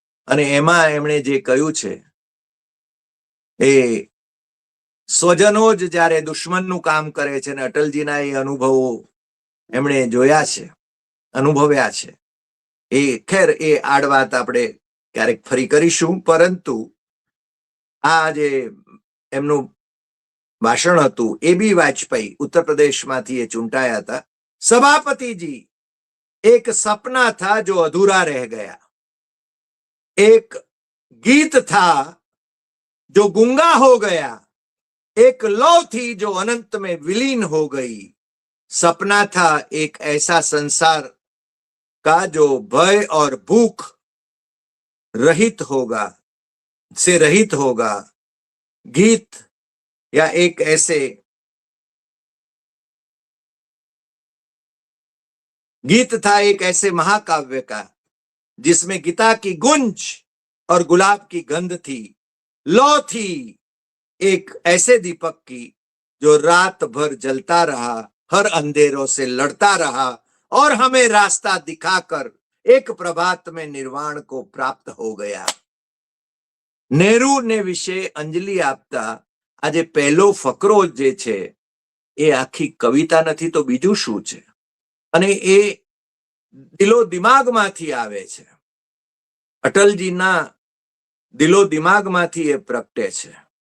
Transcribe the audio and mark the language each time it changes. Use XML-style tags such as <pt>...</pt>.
<gu>અને એમાં એમણે જે કહ્યું છે, એ સ્વજનો જ જ્યારે દુશ્મનનું કામ કરે છે, ને અટલજીના એ અનુભવો એમણે જોયા છે, અનુભવ્યા છે. એ ખેર, એ આડ વાત આપણે ક્યારેક ફરી કરીશું. પરંતુ આ જે એમનું ભાષણ હતું, એ બી વાજપેયી ઉત્તર પ્રદેશમાંથી એ ચૂંટાયા હતા.</gu> <hi>સભાપતિજી, એક સપના થા જો અધૂરા રह गया, एक गीत था जो गूंगा हो गया, एक लौ थी जो अनंत में विलीन हो गई, सपना था एक ऐसा संसार का जो भय और भूख रहित होगा, गीत या एक ऐसे गीत था एक ऐसे महाकाव्य का जिसमें गीता की गुंज और गुलाब की गंध थी, लौ थी एक ऐसे दीपक की जो रात भर जलता रहा, हर अंधेरों से लड़ता रहा और हमें रास्ता दिखाकर एक प्रभात में निर्वाण को प्राप्त हो गया.</hi> <gu>નહેરુને વિશે અંજલિ આપતા આજે પહેલો ફકરો જે છે એ આખી કવિતા નથી તો બીજું શું છે, અને એ દિલો દિમાગમાંથી આવે છે. અટલજીના દિલો દિમાગમાંથી એ પ્રગટે છે.</gu>